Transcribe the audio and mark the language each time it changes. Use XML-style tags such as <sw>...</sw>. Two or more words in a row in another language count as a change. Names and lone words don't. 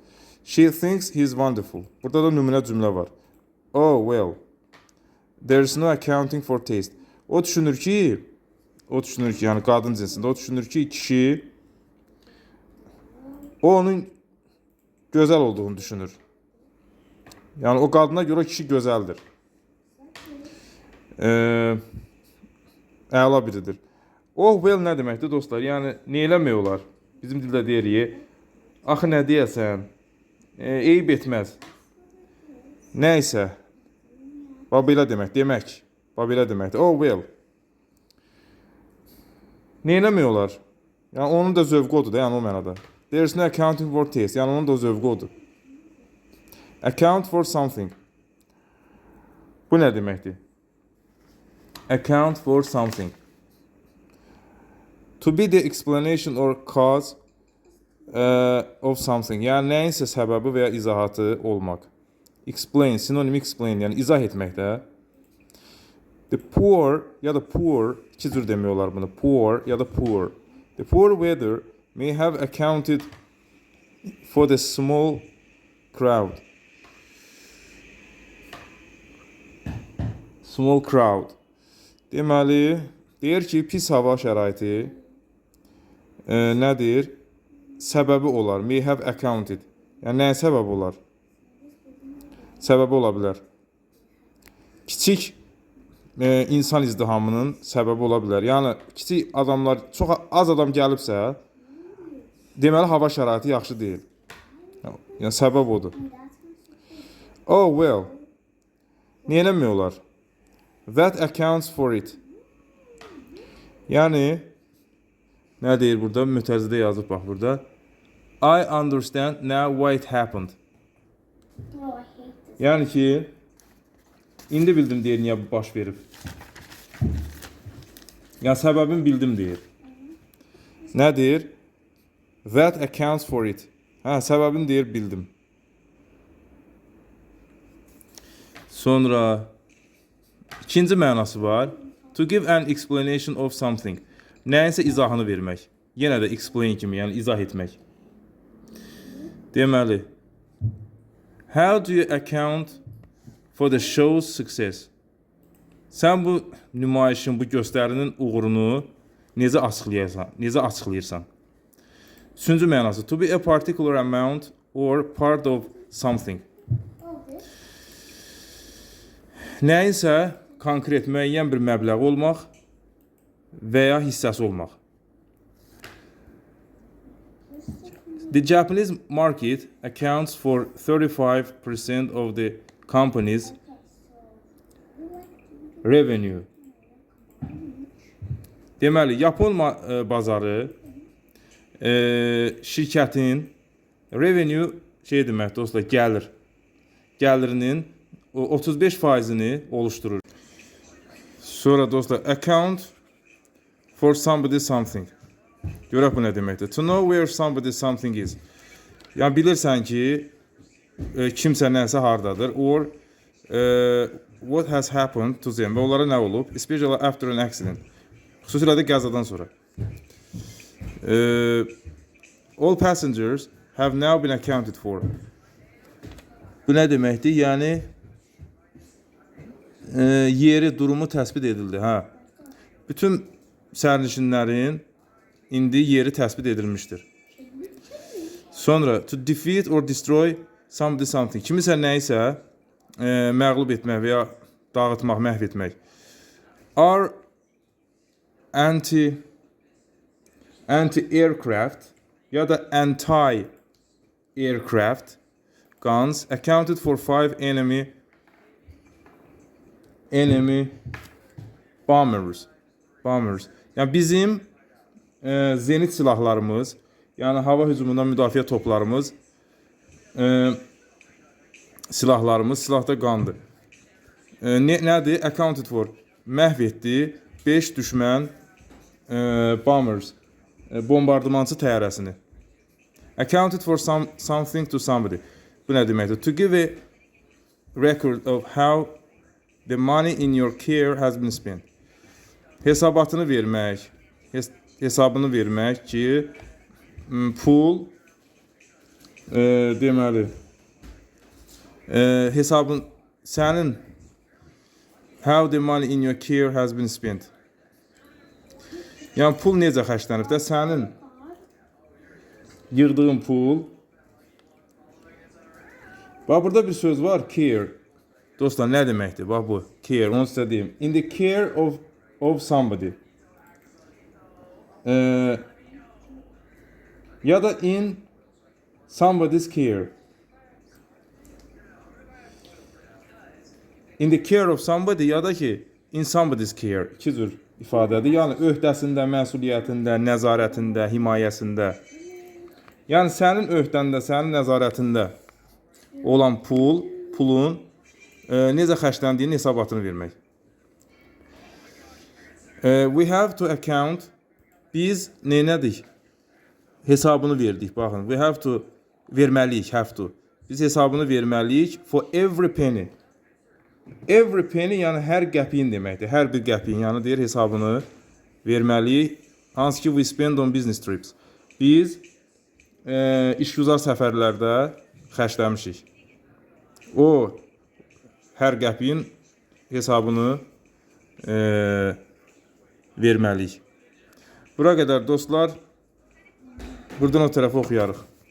<en>She thinks he is wonderful.</en> <az>Burada da nümunə cümlə var.</az> <en>Oh, well. There is no accounting for taste.</en> <az>O düşünür ki, yəni qadın cinsində, o düşünür ki, kişi onun gözəl olduğunu düşünür. Yəni, o qadına görə kişi gözəldir. Əla biridir.</az> <en>Oh, well</en> <az>nə deməkdir dostlar? Yəni, nə eləmək olar? Bizim dildə deyirik, axı nə deyəsən, eyib etməz. Nəysə. Belə demək. Belə deməkdir.</az> <en>Oh, well.</en> <az>Nə eləmək olar? Yəni, onun da zövqü odur da, yəni o mənada.</az> <en>There is no accounting for taste.</en> <az>Yəni, onun da zövqü odur.</az> <en>Account for something.</en> <az>Bu nə deməkdir?</az> <en>Account for something. To be the explanation or cause of something.</en> <az>Yəni, nəyinsə səbəbi və ya izahatı olmaq. Explain, sinonim explain, yəni izah etməkdə.</az> <en>The poor</en> <az>ya da poor, iki cür demək olar bunu. Poor ya da poor.</az> <en>The poor weather may have accounted for the small crowd. Small crowd.</en> <az>Deməli, deyir ki, pis hava şəraiti nədir? Səbəbi olar.</az> <en>May have accounted.</en> <az>Yəni, nəyə səbəb olar? Səbəbi ola bilər. Kiçik insan izdihamının səbəbi ola bilər. Yəni kiçik adamlar, çox az adam gəlibsə, deməli hava şəraiti yaxşı deyil. Yəni səbəb odur.</az> <en>Oh well.</en> <az>Niyə eləmək olar?</az> <en>That accounts for it.</en> <az>Yəni nə deyir burada? Mütərizədə yazıb bax burada.</az> <en>I understand now why it happened.</en> <az>Yəni ki, indi bildim deyir niyə bu baş verib. Yəni səbəbini bildim deyir. Nə deyir?</az> <en>That accounts for it.</en> <az>Hə, səbəbini deyir bildim. Sonra ikinci mənası var.</az> <en>To give an explanation of something.</en> <az>Nəyinsə izahını vermək. Yenə də explain kimi, yəni izah etmək. Deməli,</az> <en>how do you account for the show's success?</en> <az>Sən bu nümayişin, bu göstərinin uğurunu necə açıqlayırsan? Üçüncü mənası,</az> <en>to be a particular amount or part of something.</en> <az>Nəyinsə konkret, müəyyən bir məbləğ olmaq və ya hissəsi olmaq.</az> <en>The Japanese market accounts for 35% of the company's revenue.</en> <az>Deməli, Yapon bazarı şirkətin revenue şey demək dostlar, gəlirinin 35%'ni oluşturur. Sonra dostlar,</az> <en>account for somebody something.</en> <az>Görək bu nə deməkdir?</az> <en>To know where somebody something is.</en> <az>Yəni bilirsən ki, kimsə nəsə hardadır,</az> <en>or what has happened to them</en> <az>və onlara nə olub,</az> <en>especially after an accident.</en> <az>Xüsusilə də qəzadan sonra.</az> <en>All passengers have now been accounted for.</en> <az>Bu nə deməkdir? Yəni yeri, durumu təsbit edildi. Hə. Bütün sərnişinlərin indi yeri təsbit edilmişdir.</az> <en>Sonra to defeat or destroy somebody something.</en> <az>Kimisə nəyisə məğlub etmək və ya dağıtmaq, məhv etmək.</az> <en>Are anti-aircraft</en> <az>ya da</az> <en>anti-aircraft guns accounted for 5 enemy bombers.</en> <az>Yəni bizim zenit silahlarımız, yəni hava hücumundan müdafiə toplarımız, silahda qandı.</az> <en>Nədir? Accounted for.</en> <az>Məhv etdi 5 düşmən bombers, bombardımançı təyyarəsini.</az> <en>Accounted for something to somebody.</en> <az>Bu nə deməkdir?</az> <en>To give a record of how the money in your care has been spent.</en> <az>Hesabını vermək ki, pul deməli hesabın sənin</az> <en>how the money in your care has been spent.</en> <az>Yəni pul necə xərclənib də sənin yığdığın pul. Bax burada bir söz var, care. Dostlar nə deməkdir? Bax bu care, onu sizə deyim.</az> <en>In the care of somebody.</en> <az>Ya da</az> <en>in somebody's care. In the care of somebody</en> <az>ya da ki</az> <en>in somebody's care.</en> <az>İki cür ifadədir. Yəni öhdəsində, məsuliyyətində, nəzarətində, himayəsində. Yəni sənin öhdəndə, sənin nəzarətində olan pulun necə xərcləndiyinin hesabatını vermək.</az> <en>We have to account.</en> <az>Biz neynədik? Hesabını verdik. Baxın,</az> <en>we have to verməliyik, have to.</en> <az>Biz hesabını verməliyik</az> <en>for every penny. Every penny</en> <az>yəni hər qəpiyin deməkdir. Hər bir qəpiyin yəni deyir hesabını verməliyik. Hansı ki</az> <en>we spend on business trips.</en> <az>Biz işgüzar səfərlərdə xərcləmişik. O hər qəpiyin hesabını verməliyik. Bura qədər dostlar, buradan o tərəfə oxuyarıq.</az>